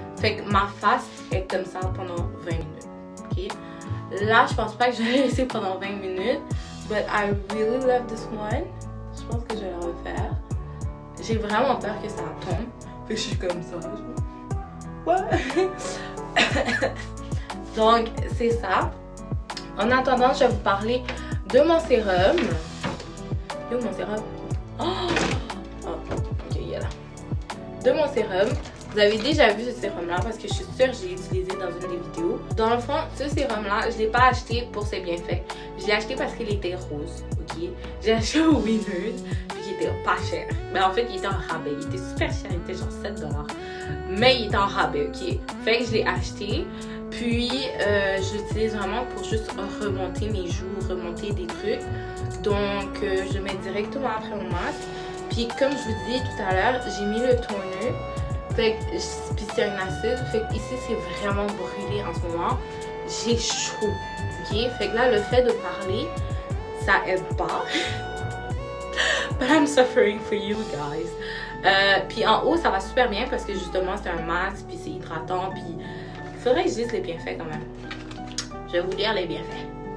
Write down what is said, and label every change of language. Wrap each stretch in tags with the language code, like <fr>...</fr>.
<fr>Fait que ma face est comme ça pendant 20 minutes. Ok? Là, je pense pas que je vais laisser pendant 20 minutes.</fr> <en>But I really love this one.</en> <fr>Je pense que je vais le refaire. J'ai vraiment peur que ça tombe. Fait que je suis comme ça. Ouais. Donc, c'est ça. En attendant, je vais vous parler de mon sérum. Où est mon sérum? Oh, ok, il est là. De mon sérum. Vous avez déjà vu ce sérum-là parce que je suis sûre que j'ai utilisé dans une des vidéos. Dans le fond, ce sérum-là, je ne l'ai pas acheté pour ses bienfaits. Je l'ai acheté parce qu'il était rose, ok? J'ai acheté au Winners, puis il était pas cher. Mais en fait, il était en rabais. Il était super cher, il était genre 7$. Mais il était en rabais, ok? Fait que je l'ai acheté. Puis, je l'utilise vraiment pour juste remonter mes joues, remonter des trucs. Donc, je le mets directement après mon masque. Puis, comme je vous disais tout à l'heure, j'ai mis le toner. Fait que, puis c'est un acide. Fait que ici, c'est vraiment brûlé en ce moment. J'ai chaud, ok? Fait que là, le fait de parler, ça aide pas.</fr> <en>But I'm suffering for you guys.</en> <fr>Puis en haut, ça va super bien parce que justement, c'est un masque, puis c'est hydratant, puis il faudrait que je dise les bienfaits quand même. Je vais vous lire les bienfaits.</fr>